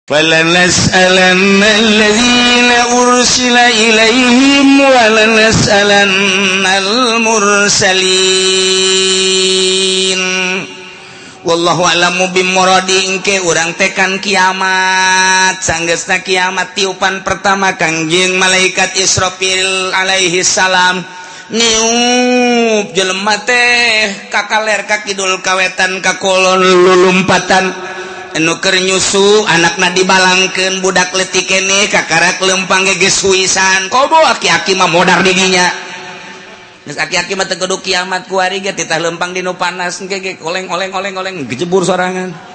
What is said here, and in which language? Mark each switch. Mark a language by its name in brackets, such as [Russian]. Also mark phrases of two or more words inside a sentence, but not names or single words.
[Arabic] فَلَنَسْأَلَنَّ الَّذِينَ أُرْسِلَ إِلَيْهِمْ وَلَنَسْأَلَنَّ الْمُرْسَلِينَ والله أعلم بمراده. [Sundanese] Engke urang tekan kiamat sanggeusna kiamat tiupan pertama Kangjeng malaikat Israfil [Arabic] عليه السلام [Sundanese] niup jelema teh ka kaler ka kidul kawetan ka kulon lulumpatan anu keur nyusu anakna dibalangkeun budak leutik keneh kakarak leumpang geus suisan kobo aki-aki mah modar di dinya geus aki-aki mah teu kudu kiamat ku ari ge titah leumpang di nu panas engke oleng gejebur sorangan